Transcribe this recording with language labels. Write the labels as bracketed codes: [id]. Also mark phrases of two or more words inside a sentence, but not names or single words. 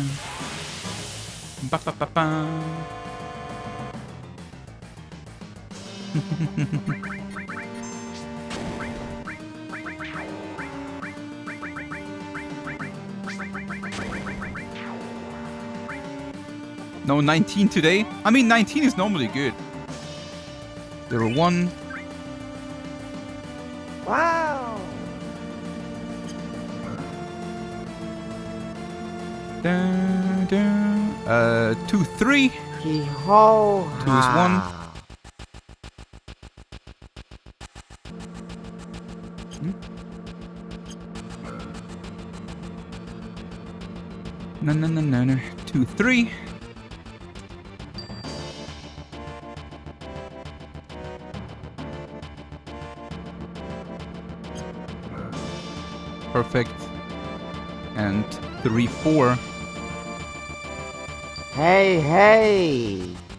[en] Ba, ba, ba, ba. No, 19 today? I mean, 19 is normally good. 0-1. Wow! Dun, dun. 2-3. Hee-ho! 2 is 1. No, no, no, no, no. 2-3. Perfect. And 3-4. Hey, hey!